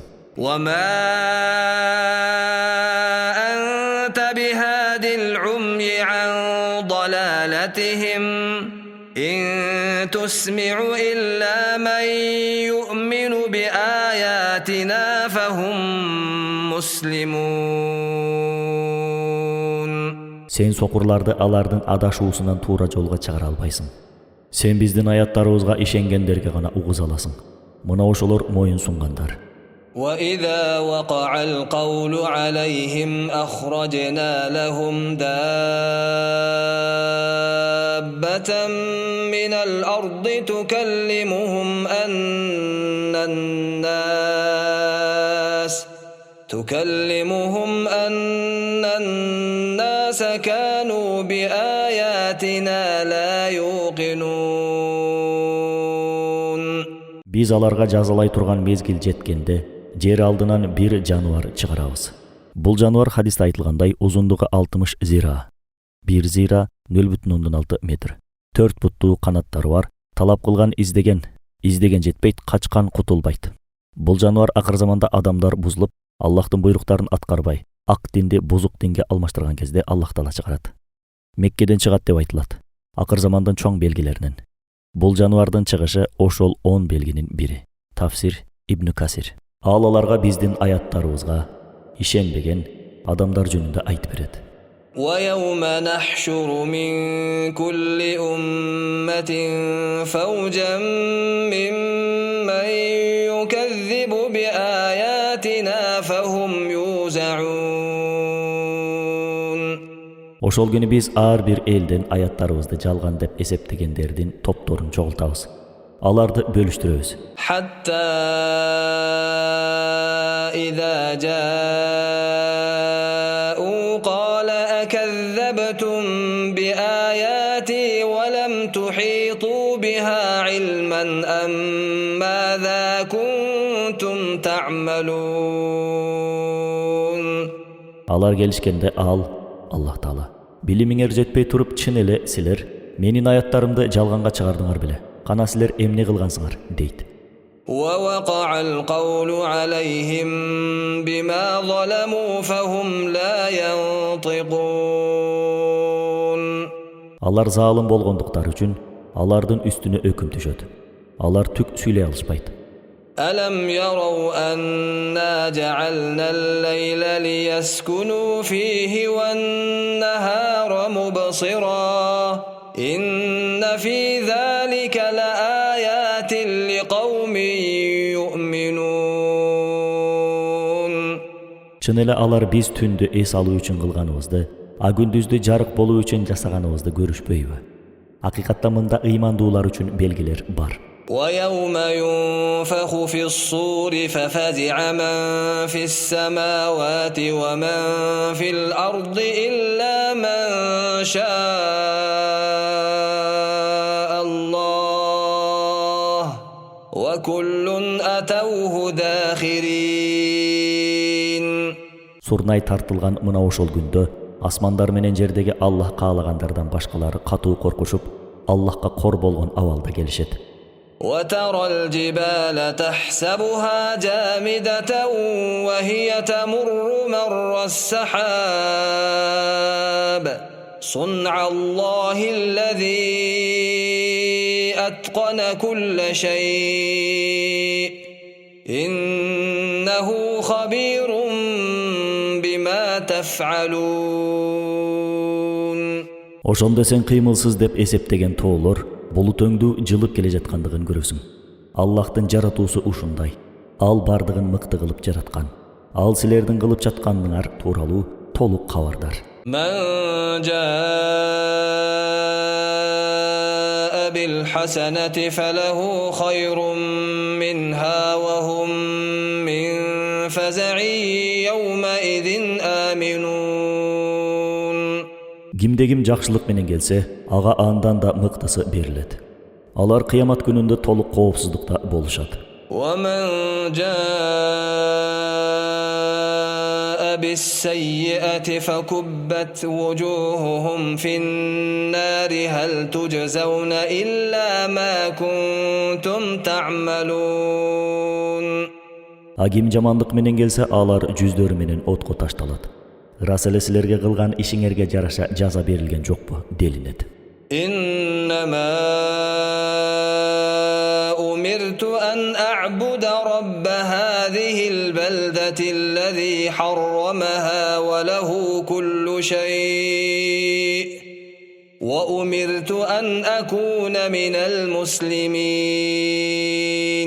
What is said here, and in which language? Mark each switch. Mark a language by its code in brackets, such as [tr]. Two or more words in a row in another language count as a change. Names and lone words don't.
[ar] وما أنت بهاد العمي عن ضلالتهم إن تسمع إلا من يؤمن بآياتنا فهم مسلمون. [ky] Сен сокурларды алардын адашуусунан туура жолго чыгара албайсың. Сен биздин аяттарыбызга ишенгендерге гана угуза аласың. Мына ошолор моюн сунгандар. [ar] وإذا وقع القول عليهم أخرجنا لهم دابة من الأرض تكلمهم أن الناس كانوا بآياتنا لا يوقنون. [ky] Биз аларга жазалай турган мезгил жеткенде жер алдынан бир жануар чыгарабыз. Бул жануар хадисте айтылгандай узундугу 60 зира. 1 зира 0,6 метр. 4 буттуу канаттары бар. Талап кылган издеген жетпейт, качкан кутулбайт. Бул жануар акыр заманда адамдар бузулуп, Аллахтын буйруктарын аткарбай, ак динди бузук динге алмаштырган кезде Аллах Таала чыгарат. Меккеден чыгат деп айтылат. Акыр замандын чоң белгилеринен. Бул жануардын чыгышы ошол 10 белгинин бири. Тафсир Ибн Касир. Ал аларга биздин аяттарыбызга ишенбеген адамдар жөнүндө айтып берет. [ar] ويوم نحشر من كل أمة فوجا ممن يكذب بآياتنا فهم يوزعون. [ky] Ошол күнү биз ар бир элден аяттарыбызды жалган деп эсептегендердин топторун чогултабыз. Аларды бөлүштүрөбүз. [ar] حتى إذا جاءوا قال أكذبتم بآياتي ولم تحيطوا بها علما أم ماذا كنتم تعملون. [ky] Алар келишкенде Аллах Таала билимиңер жетпей туруп чын эле силер менин аяттарымды жалганга чыгардыңар беле. Кана силер эмне кылгансыңар дейт. [ar] ووقع القول عليهم بما ظلموا فهم لا ينطقون. [ky] Алар залым болгондуктары үчүн алардын үстүнө өкүм түшөт. Алар түк сүйлөй алышпайт. [ar] ألم يروا أنا جعلنا الليل ليسكنوا فيه والنهار مبصرا إن في ذلك لآيات لقوم يؤمنون. [ky] Чын эле алар биз түндү эс алуу үчүн кылганыбызды, а күндүздү жарык болуу үчүн жасаганыбызды көрүшпөйбү? Акыйкатта мында ыймандуулар үчүн белгилер бар. [ar] ويوم ينفخ في الصور ففزع من في السماوات ومن في الأرض إلا من شاء الله وكل أتوه داخرين. [ky] Сурнай тартылган мына ошол күндө асмандар менен жердеги Аллах каалагандардан башкалары катуу коркушуп, Аллахка кор болгон абалда келишет. [ar] وترى الجبال تحسبها جامدة وهي تمر مر السحاب صنع الله الذي أتقن كل شيء إنه خبير بما تفعلون. [ky] Ошондо сен кыймылсыз деп эсептеген тоолор булут өңдүү жылып келе жаткандыгын көрөсүң. Аллахтын жаратуусу ушундай. Ал бардыгын мыкты кылып жараткан. Ал силердин кылып жатканыңар тууралуу толук кабардар. [ar] من جاء بالحسنة فله خير منها وهم من فزع يومئذ آمنون. [ky] Кимде ким жакшылык менен келсе, ага андан да мыктысы берилет. Алар кыямат күнүндө толук коопсуздукта болушат. [ar] ومن جاء بالسيئة السيئة فكبت وجوههم في النار هل تجزون إلا ما كنتم تعملون. [ky] Агим жамандык менен келсе, алар жүздөрү менен отко ташталат. Рас эле силерге кылган ишиңерге жараша жаза берилген жокпу делинет. [ar] إنما أمرت أن أعبد رب هذه البلدة الذي حرمها وله كل شيء وأمرت أن أكون من المسلمين.